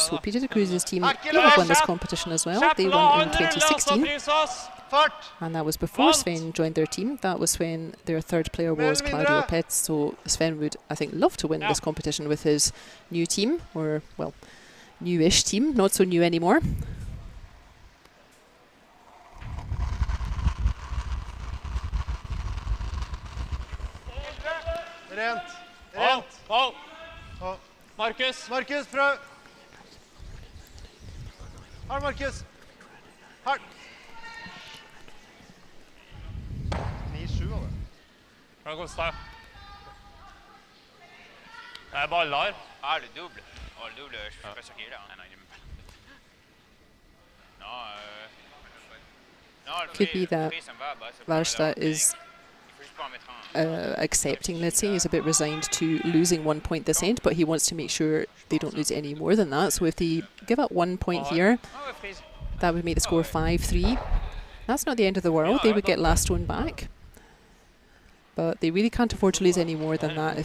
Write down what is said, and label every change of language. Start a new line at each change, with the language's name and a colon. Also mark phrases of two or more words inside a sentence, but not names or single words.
English: So Peter de Cruz's team, they have won this competition as well. They won in 2016. And that was before Sven joined their team. That was when their third player was Claudio Petz. So Sven would, I think, love to win this competition with his new team, or, well, newish team, not so new anymore.
Norwegian: Markus, prøv! Hard, Markus! Hard! 9-7 av det. Hvordan går det? Det er ballar.
French: Ah, le double. Oh, le double, je suis pas sûr qu'il est là. Non, il est même pas.
English: Could be that Walstad is accepting, let's say, he's a bit resigned to losing 1 point this end, but he wants to make sure they don't lose any more than that. So if they give up 1 point here, that would make the score 5-3. That's not the end of the world. They would get last one back. But they really can't afford to lose any more than that.